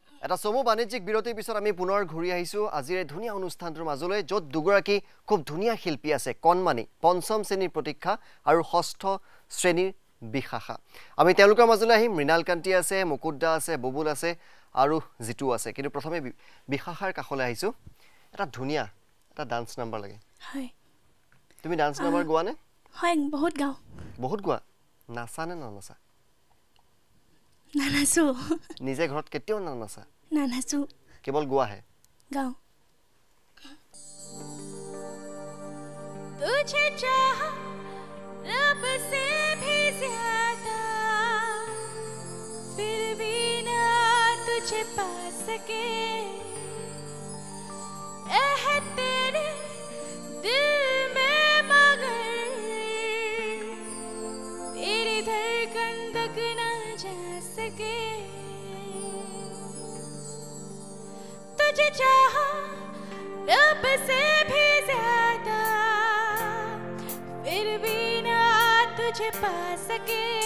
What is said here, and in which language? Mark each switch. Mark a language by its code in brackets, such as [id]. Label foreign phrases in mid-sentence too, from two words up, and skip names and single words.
[as] এটা চমু বাণিজ্যিক বিৰতিৰ পিছত আমি পুনৰ ঘূৰি আহিছোঁ আজিৰ এই ধুনীয়া অনুষ্ঠানটোৰ মাজলৈ য'ত দুগৰাকী খুব ধুনীয়া শিল্পী আছে কণমানি পঞ্চম শ্ৰেণীৰ প্ৰতীক্ষা আৰু ষষ্ঠ শ্ৰেণীৰ বিশাখা আমি তেওঁলোকৰ মাজলৈ আহিম মৃণালকান্তি আছে মুকুটদা আছে বুবুল আছে আৰু জিতু আছে কিন্তু প্ৰথমে বিশাখাৰ কাষলৈ আহিছোঁ এটা ধুনীয়া এটা [en] dance number [as] লাগে হয় তুমি [en] dance number [as] গোৱা নে হয় বহুত গোৱা নাচা নে নাচা নানাচো নিজে ঘৰত কেতিয়াও নাচা নানাচো কেৱল গোৱাহে [hi] গাও तुझे चाहा रब से भी ज्यादा फिर भी ना तुझे पा सके है तेरे दिल में मगर तेरी धड़कन तक ना जा सके तुझे चाहा रब से भी ज्यादा फिर भी ना तुझे पा सके